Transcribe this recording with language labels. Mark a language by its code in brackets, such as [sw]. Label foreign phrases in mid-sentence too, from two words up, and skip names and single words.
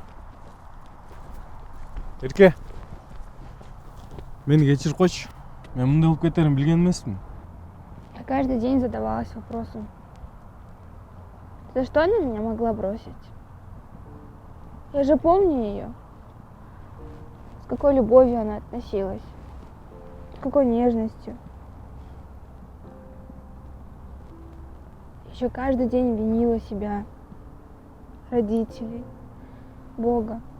[ky] Эрке. Мени кечирип койчу. Мен мындай болуп кетерин билген эмесмин. [ru] Я каждый день задавалась вопросом, за что она меня могла бросить? Я же помню ее. С какой любовью она относилась. С какой нежностью. Еще каждый день винила себя, родителей, Бога.